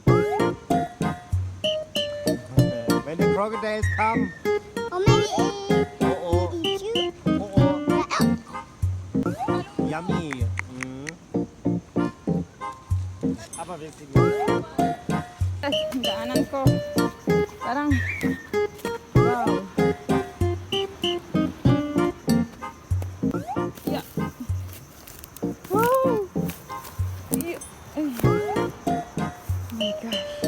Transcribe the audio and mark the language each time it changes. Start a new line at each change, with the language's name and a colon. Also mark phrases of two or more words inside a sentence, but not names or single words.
English: When the crocodiles come. Or maybe Oh eat you. oh. Oh oh. Yummy.
German: Aber wirklich.
Filipino: Daanan ko. Parang, wow.
English: Yeah. Wow. Ay. Oh my gosh.